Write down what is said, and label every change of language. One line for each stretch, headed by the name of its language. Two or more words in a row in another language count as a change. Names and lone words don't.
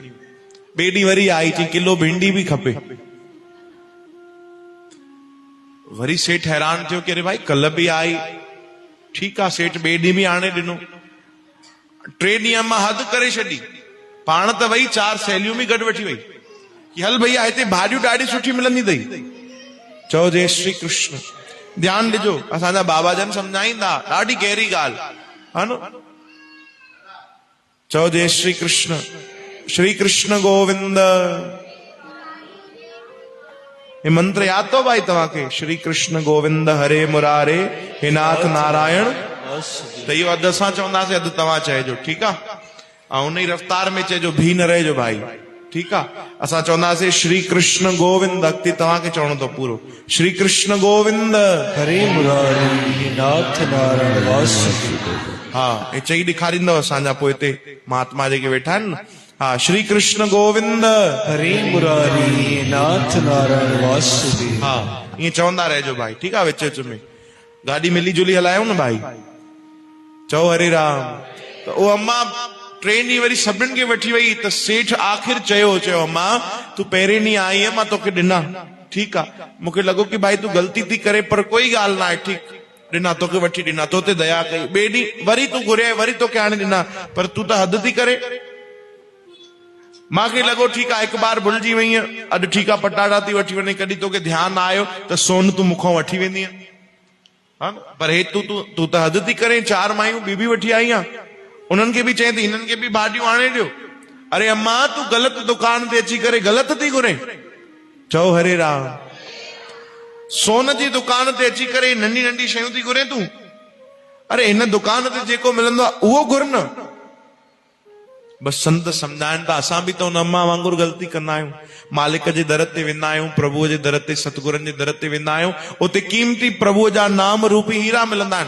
Sindhi: ॿिए ॾींहुं वरी आई, चई किलो भिंडी बि खपे। वरी सेठ हैरान थियो कि अरे भाई कल्ह बि आई, ठीकु आहे सेठ ॿिए ॾींहुं बि आणे ॾिनो। 3 ॾींहं अम्मा हद करे छॾी, पाण त वई 4 सहेलियूं बि गॾु वठी वई कि हल भैया हिते भाॼियूं ॾाढी सुठी मिलंदी अथई। चओ जय श्री कृष्ण। ध्यानु ॾिजो, असांजा बाबा जन सम्झाईंदा, ॾाढी गहरी ॻाल्हि है न। चओ जय श्री कृष्ण। श्री कृष्ण गोविंद।
Hindi: ये मंत्र याद तो
Sindhi: भाई तव्हांखे? श्री कृष्ण गोविंद हरे मुरारे हे नाथ नारायण। त इहो अधु असां चवंदासीं, अधु तव्हां चइजो, ठीकु आहे? ऐं उन ई रफ़्तार में चइजो, भी न रहिजो भाई, ठीकु आहे? असां चवंदासीं श्री कृष्ण गोविंद, अॻिते तव्हांखे चवणो अथव पूरो, श्री कृष्ण गोविंद हरे मुरारी हे नाथ नारायण वासुदेव। हा हे चई ॾेखारींदव असांजा पोइ हिते महात्मा जेके वेठा आहिनि न। हा श्री कृष्ण गोविंद हरे मुरारी हे नाथ नारायण वासुदेव। हा ईअं चवंदा रहिजो भाई, ठीकु आहे? विच विच में गाॾी मिली जुली हलायूं न भाई। चओ हरे राम। त उहो अम्मा 3 ॾींहं वरी सभिनि खे वठी वई। त सेठ आख़िर चयो अम्मा तूं पहिरें ॾींहुं आई आहे, मां तोखे ॾिना, ठीकु आहे? मूंखे लॻो कि भाई तूं ग़लती थी करे, पर कोई ॻाल्हि न आहे, ठीकु ॾिना तोखे, वठी ॾिना, तो ते दया कई। ॿिए ॾींहुं वरी तूं घुरिया, वरी तोखे हाणे ॾिना, पर तूं त हद थी करे। मूंखे लॻो ठीकु आहे हिकु बार भुलिजी वई, अॼु ठीकु आहे पटाटा थी वठी वञे, कॾहिं तोखे ध्यानु आयो त सोन तूं मूंखां वठी वेंदी, पर हे तूं त हद थी करे। 4 मायूं ॿी बि वठी आई आहे, उन्हनि खे बि चए थी हिननि खे बि भाॼियूं आणे ॾियो। अरे अम्मा तूं ग़लति दुकान ते अची करे ग़लति थी घुरे। चओ हरे राम। सोन जी दुकान ते अची करे नंढी नंढी शयूं थी घुरे तूं? अरे हिन दुकान ते जेको मिलंदो आहे उहो घुर न। बस संत सम्झाइनि था, असां बि त हुन अम्मा वांगुरु ग़लती कंदा आहियूं। मालिक जे दर ते वेंदा आहियूं, प्रभुअ जे दर ते, सतगुरनि जे दर ते वेंदा आहियूं, उते क़ीमती प्रभुअ जा नाम रूपी हीरा मिलंदा आहिनि।